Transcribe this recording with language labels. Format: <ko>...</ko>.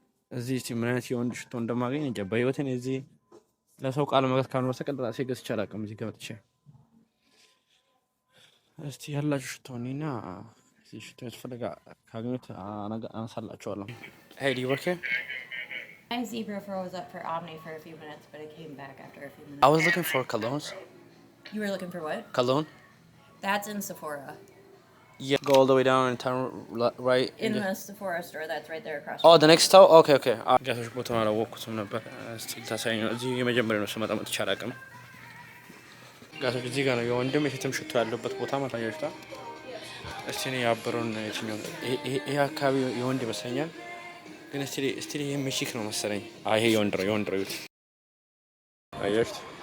<am>እዚህ ምን አይነት የወንድ ሽቶ እንደማገኝ እንጃ። በህይወቴ እዚህ ለሰው ቃል መግባት ካልሆነ በስተቀር ራሴ ገዝቼ አላውቅም። እዚህ ገብቼ እስቲ ያላችሁ ሽቶ እኔና እዚህ ሽቶ ያስፈልጋ ካገኙት አነሳላችኋለሁ።</am> <en>Hey, do you work here? My Zebra froze up for Omni for a few minutes, but it came back after a few minutes. I was looking for colognes. You were looking for what? Cologne? That's in Sephora. Yeah, go all the way down and turn right. In the Sephora store, that's right there across. Oh, the next store? Okay.</en> <am>ጋሶች ቦታውን አላወቅኩትም ነበር። እስቲ ታሳይኝ ነው። እዚህ የመጀመሪያ ነው ስመጣ መጥቼ አላውቅም። ጋሶች እዚህ ጋር ነው የወንድም የሴትም ሽቶ ያለበት ቦታ ማታያችሁታ። እስቲ እኔ ያበረውን የትኛው ይሄ አካባቢ የወንድ ይመስለኛል። ግን እስቲ ይሄ ሚሽክ ነው መሰለኝ። ይሄ የወንድ ነው ይሁት። አያችሁት?</am>